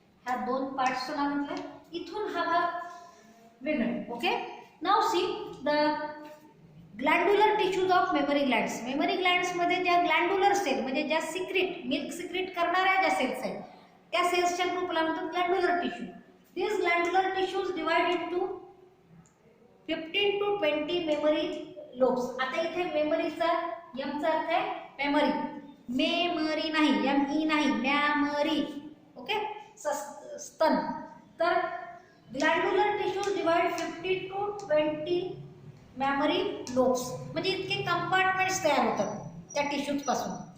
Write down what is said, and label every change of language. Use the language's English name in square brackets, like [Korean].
[Marathi] ह्या दोन पार्ट्सचं नाव म्हटलं, इथून हा भाग वेगळा. Okay. [English] Now see the glandular tissues of memory glands. [Marathi] Memory ग्लँड्समध्ये ज्या ग्लँड्युलर सेल म्हणजे ज्या सिक्रेट मिल्क सिक्रेट करणाऱ्या ज्या सेल्स आहेत त्या सेल्सच्या ग्रुपला म्हणतात ग्लँड्युलर tissue. [English] This glandular glandular tissues divide into 15 to 20 memory lobes. [Marathi] आता इथे मेमरीचा चा अर्थ आहे मेमरी, मेमरी नाही, ME नाही, मेमरी. ओके, स्तन. तर ग्लँड्युलर tissues divide 50 to 20 memory lobes, म्हणजे इतके कंपार्टमेंट्स तयार होतात त्या टिश्यूज पासून.